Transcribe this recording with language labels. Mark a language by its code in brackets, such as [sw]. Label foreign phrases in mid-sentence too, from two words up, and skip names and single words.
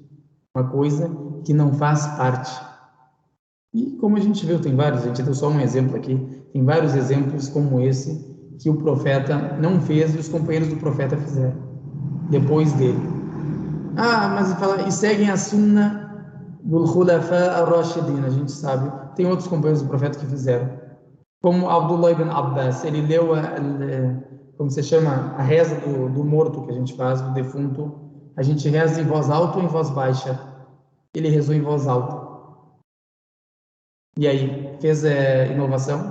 [pt] Uma coisa que não faz parte. E como a gente viu, tem vários, a gente deu só um exemplo aqui, tem vários exemplos como esse, que o profeta não fez e os companheiros do profeta fizeram, depois dele. Mas fala, e seguem a sunna do [ar] الخلفاء الراشدين, [pt] a gente sabe. Tem outros companheiros do profeta que fizeram. Como Abdullah ibn Abbas, ele leu, como se chama, a reza do morto que a gente faz, do defunto. A gente reza em voz alta ou em voz baixa? Ele rezou em voz alta. E aí, fez inovação?